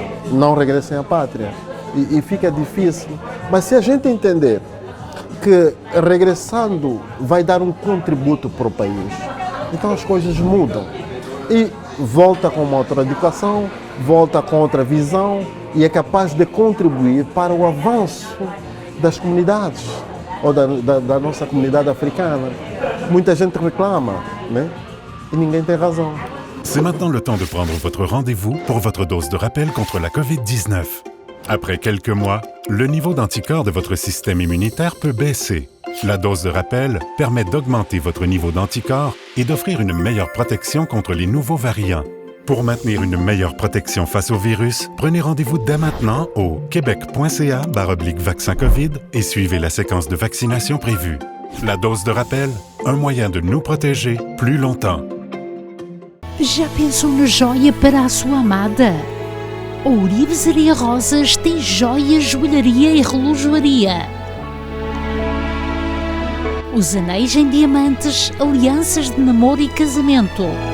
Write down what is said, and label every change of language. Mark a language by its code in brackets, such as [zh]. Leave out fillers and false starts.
[pt] Não regressem à pátria. E fica difícil. Mas se a gente entender que regressando vai dar um contributo para o país, então as coisas mudam. E volta com uma outra educação, volta com outra visão e é capaz de contribuir para o avanço das comunidades ou da nossa comunidade africana. Muita gente reclama, né? E ninguém tem razão. [fr] C'est maintenant le temps de prendre votre rendez-vous pour votre dose de rappel contre la COVID-19. Après quelques mois, le niveau d'anticorps de votre système immunitaire peut baisser. La dose de rappel permet d'augmenter votre niveau d'anticorps et d'offrir une meilleure protection contre les nouveaux variants. Pour maintenir une meilleure protection face au virus, prenez rendez-vous dès maintenant au québec.ca/vaccin COVID et suivez la séquence de vaccination prévue. La dose de rappel, un moyen de nous protéger plus longtemps. [pt] Já pensou na joia para a sua amada? A Ourivesaria Rosas tem joias, joalharia e relojoaria. Os anéis em diamantes, alianças de namoro e casamento.